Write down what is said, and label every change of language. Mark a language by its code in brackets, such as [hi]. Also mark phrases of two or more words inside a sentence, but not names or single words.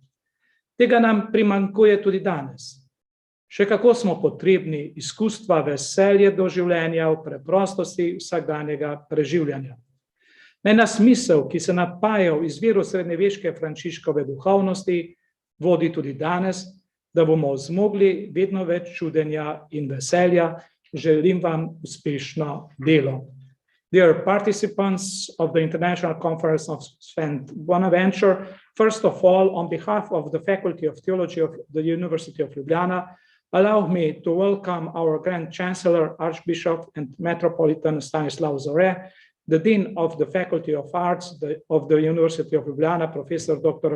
[sl] Tega nam primanjkuje tudi danes. Še kako smo potrebni izkustva veselje do življenja v preprostosti vsakdanjega preživljanja. Naj nas misel, ki se napaja v izviru srednjeveške Frančiškove duhovnosti, vodi tudi danes, da bomo zmogli vedno več čudenja in veselja. Želim vam uspešno delo. [en] Dear participants of the International Conference of St. Bonaventure, first of all, on behalf of the Faculty of Theology of the University of Ljubljana, allow me to welcome our Grand Chancellor, Archbishop and Metropolitan Stanislav Zore, the Dean of the Faculty of Arts of the University of Ljubljana, Professor Dr.